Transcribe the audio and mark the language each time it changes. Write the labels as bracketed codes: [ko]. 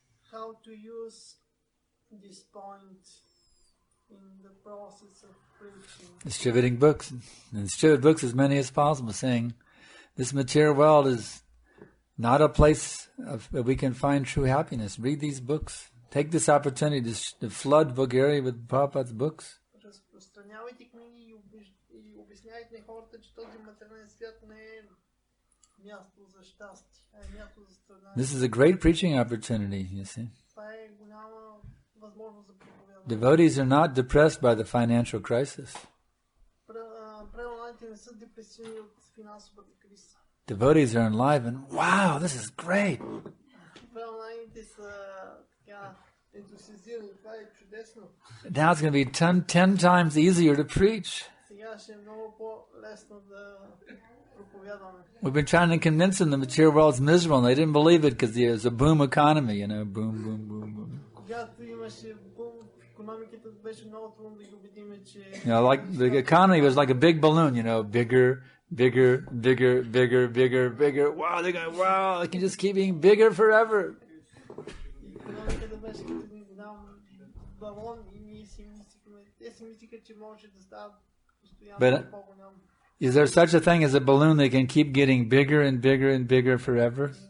[en] How to use this point in the process of preaching? Distributing books. And distribute books as many as possible, saying this material world is not a place that we can find true happiness. Read these books. Take this opportunity to flood Bulgaria with Prabhupada's books. [bg] Разпространявайте книги и обясняйте на хората, че този материален свят не е място за щастие, а е място за страдание. [en] This is a great preaching opportunity, you see. [bg] Това е голяма възможност за проповядване. [en] Devotees are not depressed by the financial crisis. [bg] Преонаните не са депресивни от финансовата криза. [en] Devotees are enlivened. Wow, this is great. [bg] Преонаните са така ентусиазирани. Това е чудесно. [en] Now it's going to be 10 times easier to preach. [bg] Сега ще е много по-лесно да проповядваме. [en] We've been trying to convince them the material world is miserable, and they didn't believe it because there's a boom economy, boom, boom, boom, boom. [bg] Когато имаше бум в икономиката, беше много трудно да ги убедиме, че... [en] Like the economy was like a big balloon, bigger, bigger, bigger, bigger, bigger, bigger. Wow, they can just keep being bigger forever. [bg] Икономиката беше като един голям балон и ние си мислихме, те си мислиха, че може да става постоянно по-голям. [en] Is there such a thing as a balloon that can keep getting bigger and bigger and bigger forever?